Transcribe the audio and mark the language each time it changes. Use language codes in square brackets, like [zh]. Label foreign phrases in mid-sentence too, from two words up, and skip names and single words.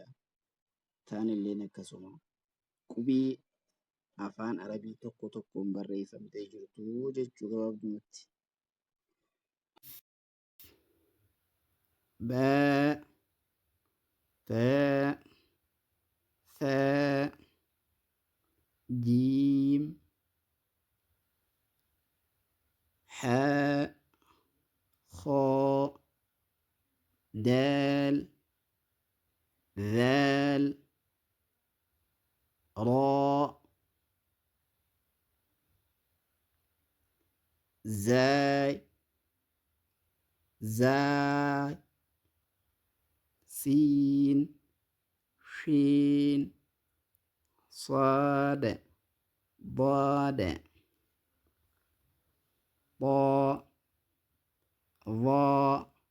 [om] Taanilleen akkasuma qubee afaan arabii tokko tokkoon barreeffamtee jirtu jechuu gabaabdumatti. [ar] باء، تاء, ثاء جيم حاء خاء دال ذال راء زاي زاي سين شين صاد ضاد طاء ظاء